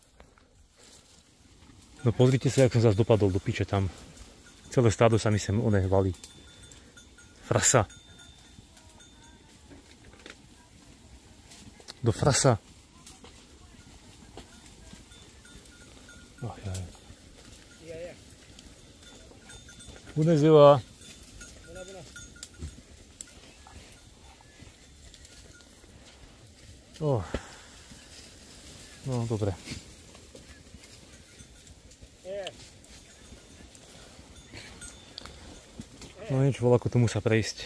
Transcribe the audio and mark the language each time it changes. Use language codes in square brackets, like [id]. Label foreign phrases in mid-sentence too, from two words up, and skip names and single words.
[sk] No pozrite sa, jak som zase dopadol do piče tam. Celé stádo sa mi sem valí. Frasa. Do frasa. Ach, jaj. [ro] Bună ziua! Bună, bună! Oh. [sk] No, dobre. No nič, voľako tu musia prejsť.